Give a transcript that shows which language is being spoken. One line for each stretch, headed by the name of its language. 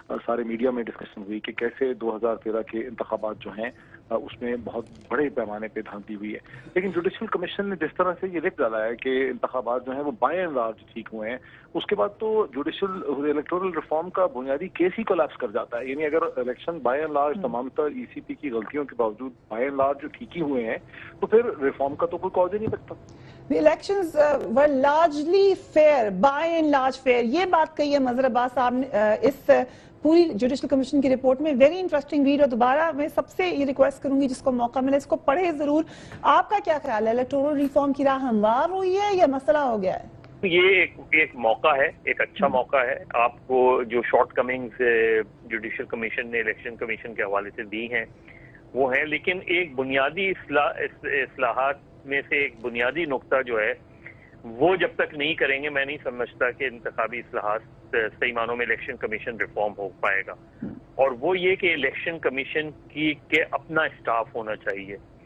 Urdu: سارے میڈیا میں ڈسکشن ہوئی کہ کیسے 2013 کے انتخابات جو ہیں اس میں بہت بڑے پیمانے پہ دھاندلی ہوئی ہے۔ لیکن جوڈیشل کمیشن نے جس طرح سے یہ لکھ ڈالا ہے کہ انتخابات جو ہیں وہ بائی اینڈ لارج ٹھیک ہوئے ہیں، اس کے بعد تو جوڈیشل الیکٹورل ریفارم کا بنیادی کیس ہی کولیپس کر جاتا ہے۔ یعنی اگر الیکشن بائی اینڈ لارج تمام تر ای سی پی کی غلطیوں کے باوجود بائی اینڈ لارج جو ٹھیک ہی ہوئے ہیں، تو پھر ریفارم کا تو کوئی کاز ہی نہیں بچتا۔
English: The elections were largely fair, by and large fair.
Urdu: یہ بات کہی ہے مظہر عباس صاحب نے اس پوری جوڈیشل کمیشن کی رپورٹ میں،
English: very interesting read,
Urdu: اور دوبارہ میں سب سے یہ ریکویسٹ کروں گی جس کو موقع ملے اس کو پڑھے ضرور۔ آپ کا کیا خیال ہے، الیکٹورل ریفارم کی راہ ہموار ہوئی ہے یا مسئلہ ہو گیا ہے؟ یہ ایک موقع ہے، ایک اچھا موقع ہے۔ آپ کو جو شارٹ کمنگز جوڈیشل کمیشن نے الیکشن کمیشن کے حوالے سے دی ہیں وہ ہیں، لیکن ایک بنیادی اصلاحات میں سے ایک بنیادی نقطہ جو ہے وہ جب تک نہیں کریں گے میں نہیں سمجھتا کہ انتخابی اصلاحات صحیح معنوں میں الیکشن کمیشن ریفارم ہو پائے گا، اور وہ یہ کہ الیکشن کمیشن کے اپنا اسٹاف ہونا چاہیے۔